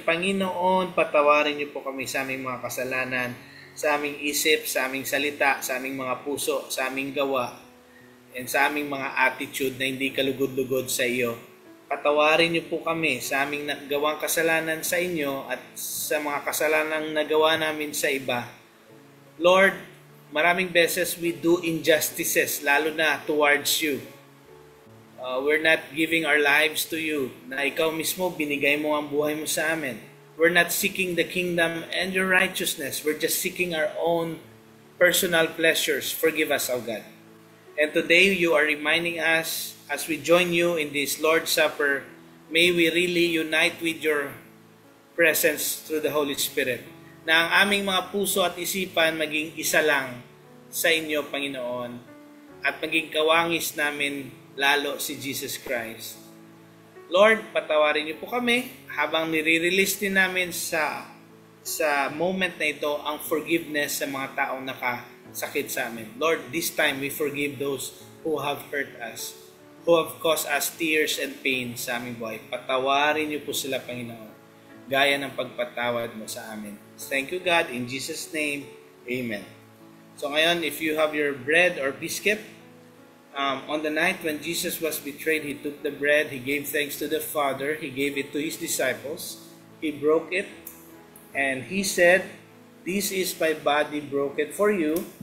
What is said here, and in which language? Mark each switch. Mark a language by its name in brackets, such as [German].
[Filipino] Panginoon, patawarin niyo po kami sa aming mga kasalanan, sa aming isip, sa aming salita, sa aming mga puso, sa aming gawa, and sa aming mga attitude na hindi kalugod-lugod sa iyo. Patawarin niyo po kami sa aming gawang kasalanan sa inyo at sa mga kasalanang nagawa namin sa iba. [English] Lord, [Filipino] maraming beses [English] we do injustices, [Filipino] lalo na [English] towards you. We're not giving our lives to you, [Filipino] na ikaw mismo binigay mo ang buhay mo sa amin. [English] We're not seeking the kingdom and your righteousness. We're just seeking our own personal pleasures. Forgive us, O God. And today you are reminding us, as we join you in this Lord's Supper, may we really unite with your presence through the Holy Spirit. [Filipino] Na ang aming mga puso at isipan maging isa lang sa inyo, Panginoon, at maging kawangis namin lalo si Jesus Christ. Lord, patawarin niyo po kami habang nire-release din namin sa moment na ito ang forgiveness sa mga taong nakasakit sa amin. [English] Lord, this time we forgive those who have hurt us, who have caused us tears and pain [Filipino] sa aming buhay. Patawarin niyo po sila, Panginoon, gaya ng pagpatawad mo sa amin. [English] Thank you, God. In Jesus' name, Amen. So ngayon, if you have your bread or biscuit, on the night when Jesus was betrayed, He took the bread, He gave thanks to the Father, He gave it to His disciples, He broke it, and He said, "This is my body broken for you.